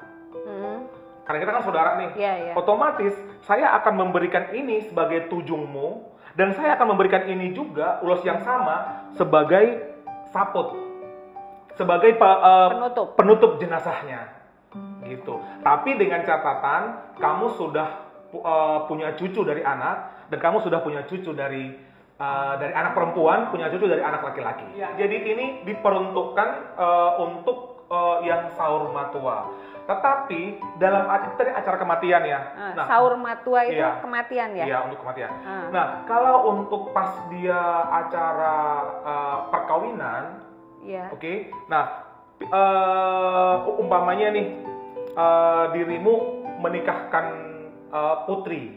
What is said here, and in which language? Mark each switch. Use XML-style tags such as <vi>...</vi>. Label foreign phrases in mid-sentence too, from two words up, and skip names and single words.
<id>Karena kita kan saudara nih, otomatis saya akan memberikan ini sebagai tujungmu, dan saya akan memberikan ini juga, ulos yang sama, sebagai saput, sebagai penutup jenazahnya, gitu. Tapi dengan catatan, kamu sudah punya cucu dari anak, dan kamu sudah punya cucu dari anak perempuan, punya cucu dari anak laki-laki. Jadi ini diperuntukkan untuk yang</id> <bbc>saur matua.</bbc> <id>Tetapi dalam tadi acara kematian ya. Nah,</id> <bbc>saur matua</bbc> <id>itu kematian ya? Iya, untuk kematian. Nah, kalau untuk pas dia acara perkawinan, oke. Nah, umpamanya nih dirimu menikahkan putri.</id>